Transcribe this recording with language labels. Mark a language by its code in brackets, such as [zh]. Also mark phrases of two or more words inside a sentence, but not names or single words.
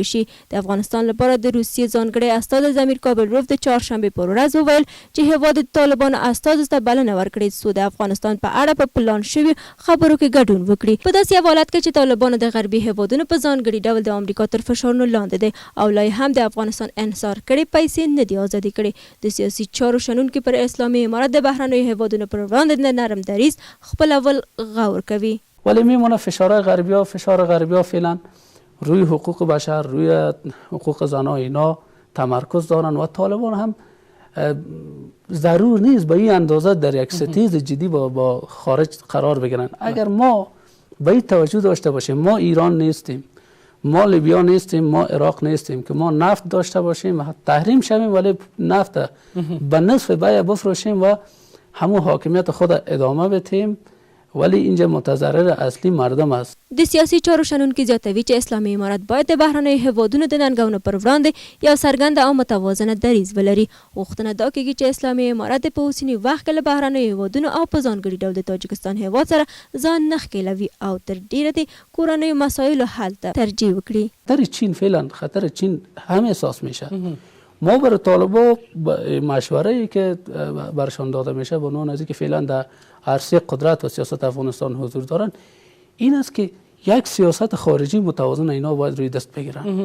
[ps] د افغانستان لپاره د روسیې ځانګړي استازی زمیر کابلروف د چهارشنبه پر ورځ وویل چې هیواد د طالبانو استازو ته بلنه ورکړې څو د افغانستان په اړه په پلان شوي خبرو کې ګډون وکړي. په داسې حالت کې چې طالبانو د غربي هیوادونو په ځانګړي ډول د امریکا تر فشارونو لاندې دي او لا هم د افغانستان انحصار کړي پیسې نه دي آزادې کړي. د سیاسي چارو شنونکي پر اسلامي امارت د بهرنیو هیوادونو پر وړاندې د نرم دریځ خپلول غور کوي. [fa] ولی میمونه فشار غربی ها فعلا روی حقوق بشر، روی حقوق زنان اینا تمرکز دارن و طالبان هم ضرور نیست به این اندازه در یک ستیز جدی با خارج قرار بگیرن. اگر ما به این توجه داشته باشیم ما ایران نیستیم، ما لیبیا نیستیم، ما عراق نیستیم که ما نفت داشته باشیم تحریم شویم ولی نفت به نصف بیع بفروشیم و همون حاکمیت خود ادامه بدیم ولی اینجا متضرر اصلی مردم است. [ps] د سیاسي چارو شنونکي زیاتوي چې اسلامي امارت باید د بهرنیو هیوادونو د ننګونو پر وړاندې یو څرګند او متوازنه دریځ ولري. غوښتنه دا کېږي چې اسلامي امارت په اوسني وخت کې له بهرنیو هیوادونو او په ځانګړي ډول د تاجکستان هیواد سره ځان نه ښکېلوي او تر ډیره د کورنیو مسایلو حل ته ترجیح وکړي. [fa] خطر چین فعلا خطر چین هم احساس میشه. ما بر طالبا مشوره‌ای که برشان داده میشه به عنوان از اینکه فعلا در عرصه قدرت و سیاست افغانستان حضور دارن این است که یک سیاست خارجی متوازن اینا باید روی دست بگیرن.